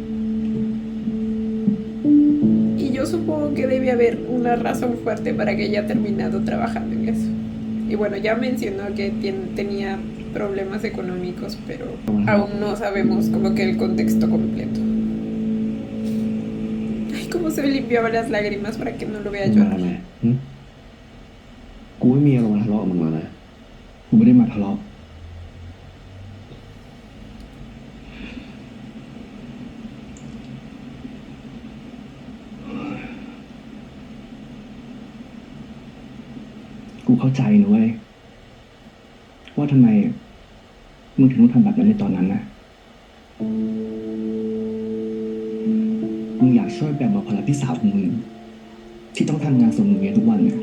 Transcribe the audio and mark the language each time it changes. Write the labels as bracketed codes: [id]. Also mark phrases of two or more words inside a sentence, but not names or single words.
[es] Y yo supongo que debe haber una razón fuerte para que haya terminado trabajando en eso. Y bueno, ya mencionó que tenía problemas económicos, pero aún no sabemos como que el contexto completo. Ay, cómo se limpiaba las lágrimas para que no lo vea [th] มา [es] llorar. [th] ทำไมหึ กูไม่มีอารมณ์ทะเลาะกับมึงแล้วนะ กูไม่ได้มาทะเลาะกูเข้าใจนะเว้ยว่าทำไมมึงถึงต้องทำแบบนั้นในตอนนั้นนะมึงอยากช่วยแบ่งเบาภาระพี่สาวของมึงที่ต้องทำงานส่งเงินทุกวันเนี่ย